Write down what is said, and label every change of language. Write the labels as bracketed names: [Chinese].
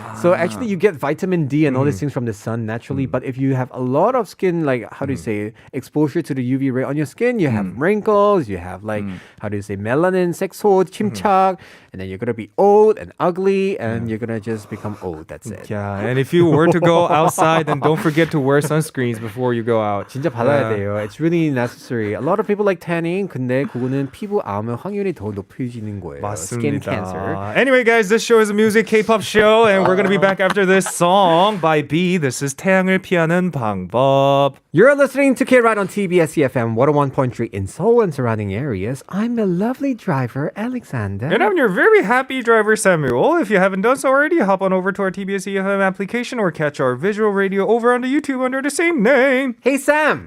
[English] So actually, you get vitamin D and all these things from the sun naturally. But if you have a lot of skin, like how do you say, exposure to the UV ray on your skin, you have wrinkles, you have like how do you say, melanin, 색소, 침착, and then you're gonna be old and ugly, and you're gonna just become old. That's it. Yeah, and if you were to go outside, then don't forget to wear sunscreens before you go out. [Korean] 진짜 받아야 돼요. [English] It's really necessary. A lot of people like tanning, [Korean] 근데 그거는 피부 암의 확률이 더 높아지는 거예요. [English] Skin cancer. Anyway, guys, this show is a music K-pop show, and we're gonna be back after this song by B. This is 태양을 피하는 방법. You're listening to Kride on TBS EFM 101.3 in Seoul and surrounding areas. I'm a lovely driver, Alexander. And I'm your very happy driver, Samuel. If you haven't done so already, hop on over to our TBS EFM application or catch our visual radio over on the YouTube under the same name. Hey, Sam.